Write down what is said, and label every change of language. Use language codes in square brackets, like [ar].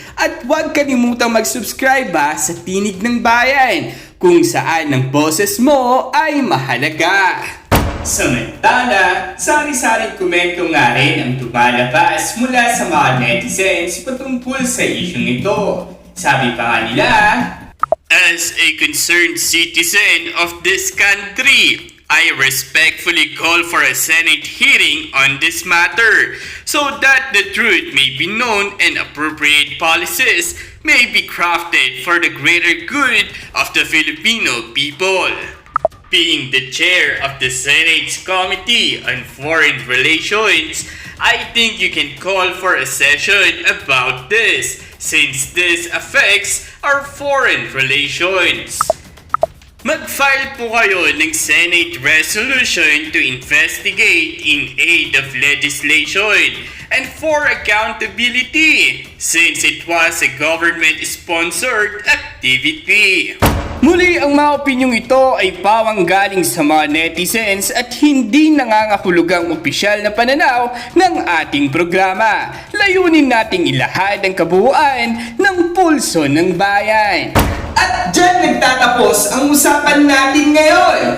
[tl] At huwag kalimutang mag-subscribe sa Tinig ng Bayan, kung saan ang boses mo ay mahalaga. Samantala, sari-saring komento nga rin ang tumalabas mula sa mga netizens patungkol sa isyong ito. Sabi pa nga nila, [en] as a concerned citizen of this country, I respectfully call for a Senate hearing on this matter so that the truth may be known and appropriate policies may be crafted for the greater good of the Filipino people. Being the chair of the Senate's Committee on Foreign Relations, I think you can call for a session about this since this affects our foreign relations. [tl] Mag-file po kayo ng [en] Senate resolution to investigate in aid of legislation and for accountability since it was a government-sponsored activity. [tl] Muli, ang mga opinyong ito ay pawang galing sa mga netizens at hindi nangangahulugang opisyal na pananaw ng ating programa. Layunin nating ilahad ang kabuuan ng pulso ng bayan. At dyan nagtatapos ang usapan natin ngayon.